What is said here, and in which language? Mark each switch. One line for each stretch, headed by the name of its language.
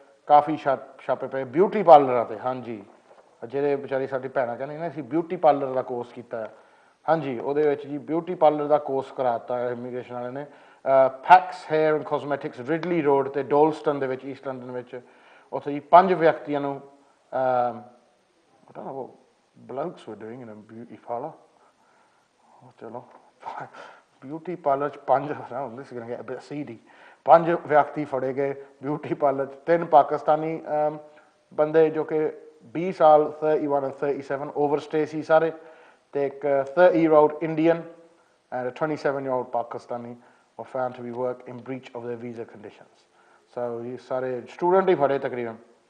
Punjabi: ਕਾਫੀ ਛਾਪੇ ਪਏ ਬਿਊਟੀ ਪਾਰਲਰਾਂ ਤੇ। ਹਾਂਜੀ, ਜਿਹੜੇ ਵਿਚਾਰੀ ਸਾਡੀ ਭੈਣਾਂ ਕਹਿੰਦੇ ਨੇ ਅਸੀਂ ਬਿਊਟੀ ਪਾਰਲਰ ਦਾ ਕੋਰਸ ਕੀਤਾ। ਹਾਂਜੀ, ਉਹਦੇ ਵਿੱਚ ਜੀ ਬਿਊਟੀ ਪਾਰਲਰ ਦਾ ਕੋਰਸ ਕਰਾਤਾ ਇਮੀਗ੍ਰੇਸ਼ਨ ਵਾਲਿਆਂ ਨੇ। Fax hair and cosmetics ਰਿਡਲੀ road ਤੇ ਡੋਲਸਟਨ ਦੇ ਵਿੱਚ, ਈਸਟ ਲੰਡਨ ਵਿੱਚ। ਉੱਥੇ ਜੀ 5 ਵਿਅਕਤੀਆਂ ਨੂੰ
English: I don't know what blokes were doing in a beauty parlour.
Punjabi: ਚਲੋ ਬਿਊਟੀ ਪਾਰਲਰ 'ਚ 5
English: this is going to get a bit seedy।
Punjabi: 5 ਵਿਅਕਤੀ ਫੜੇ ਗਏ ਬਿਊਟੀ ਪਾਰਲਰ 'ਚ। 3 ਪਾਕਿਸਤਾਨੀ ਬੰਦੇ ਜੋ ਕਿ 20 ਸਾਲ 31 and 37 ਓਵਰਸਟੇ ਸੀ ਸਾਰੇ, ਤੇ ਇੱਕ
English: 30-year-old Indian and a 27-year-old Pakistani were found to be work in breach of their visa conditions।
Punjabi: So ਇਹ ਸਾਰੇ ਸਟੂਡੈਂਟ ਹੀ ਫੜੇ ਤਕਰੀਬਨ।